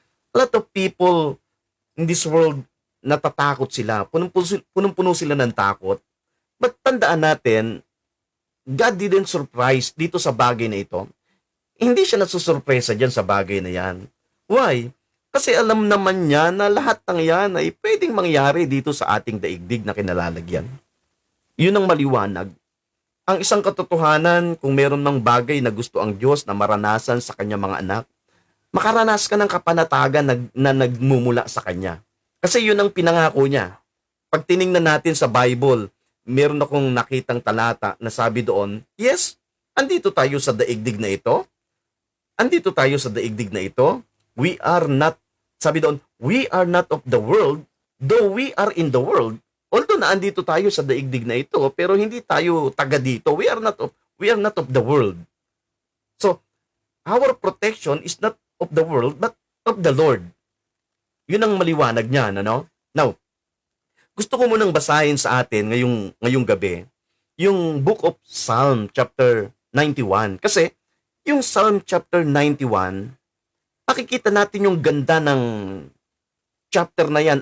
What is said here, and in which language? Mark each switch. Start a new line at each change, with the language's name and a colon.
English: A lot of people in this world,
Filipino: natatakot sila. Punong-puno sila ng takot. But tandaan natin,
English: God didn't surprise
Filipino: dito sa bagay na ito. Hindi siya nasusurpresa dyan sa bagay na yan.
English: Why?
Filipino: Kasi alam naman niya na lahat ng yan ay pwedeng mangyari dito sa ating daigdig na kinalalagyan. Yun ang maliwanag. Ang isang katotohanan, kung meron ng bagay na gusto ang Diyos na maranasan sa kanyang mga anak, makaranas ka ng kapanatagan na nagmumula sa Kanya. Kasi yun ang pinangako niya. Pag tiningnan natin sa Bible, meron akong nakitang talata na sabi doon, yes, andito tayo sa daigdig na ito. Andito tayo sa daigdig na ito.
English: We are not,
Filipino: sabi doon,
English: we are not of the world, though we are in the world.
Filipino: Although na andito tayo sa daigdig na ito, pero hindi tayo taga dito.
English: We are not of the world. So, our protection is not of the world, but of the Lord.
Filipino: Yun ang maliwanag niya, ano? Now, gusto ko munang basahin sa atin ngayong gabi, yung Book of Psalm chapter 91. Kasi, yung Psalm chapter 91, makikita natin yung ganda ng chapter na yan.